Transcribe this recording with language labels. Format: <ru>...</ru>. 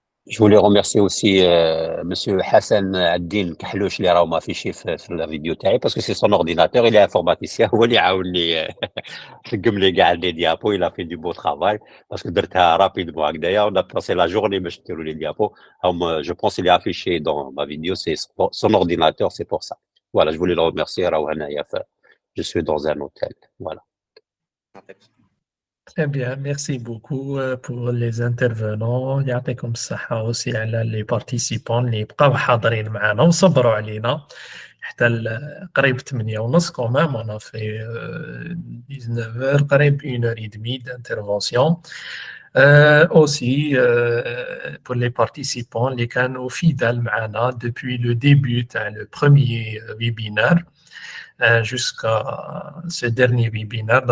<fr>Je voulais remercier aussi Monsieur Hassan Addin Kahlouch</fr> <ar>اللي راهو ما فيش في</ar> <fr>la vidéo تاعي parce que c'est son ordinateur, il est informaticien</fr> <ar>هو اللي عاوني تلقم لي كاع لي</ar> <fr>diapos, il a fait du beau travail parce que درتها rapidement هكذايا on a passé la journée</fr> <ar>باش نديروا</ar> <fr>les diapos. Je pense qu'il est affiché dans ma vidéo, c'est son ordinateur, c'est pour ça. Voilà, je voulais le remercier</fr> <ar>راهو هنايا</ar> <fr>je suis dans un hôtel. Voilà. Très bien, merci beaucoup pour les intervenants.</fr> <ar>يعطيكم الصحة aussi على les participants اللي بقاو حاضرين معنا وصبروا علينا حتى قريب 8:30</ar> <fr>quand même. On a fait 19h, قريب 1h30 d'intervention. Aussi pour les participants</fr> <ar>اللي كانوا</ar> <fr>fidèles معنا depuis le début le premier webinaire jusqu'à ce dernier webinaire.</fr>